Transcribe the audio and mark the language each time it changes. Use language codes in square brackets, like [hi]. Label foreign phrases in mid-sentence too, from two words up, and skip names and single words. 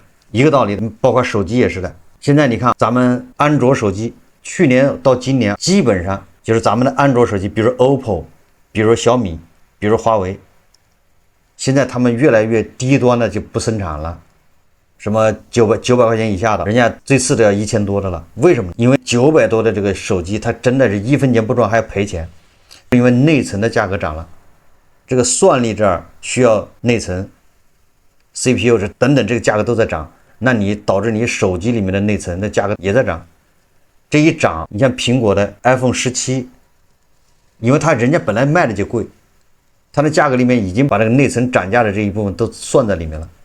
[zh] 一個道理，包括手機也是的。現在你看咱們安卓手機，去年到今年基本上就是咱們的安卓手機，比如 OPPO， 比如小米，比如華為，現在他們越來越低端的就不生產了， 什麼900塊錢以下的，人家最次的要1000多的了。为什麼？因為900多的這個手機，它真的是1 分錢不賺還要賠錢，因為內存的價格漲了，這個算力這兒需要內存 ，CPU 這等等這個價格都在漲，那你導致你手機裡面的內存的價格也在漲。這一漲，你像蘋果的 iPhone 17，因為人家本來賣的就貴，它的價格裡面已經把這個內存漲價的這一部分都算在裡面了。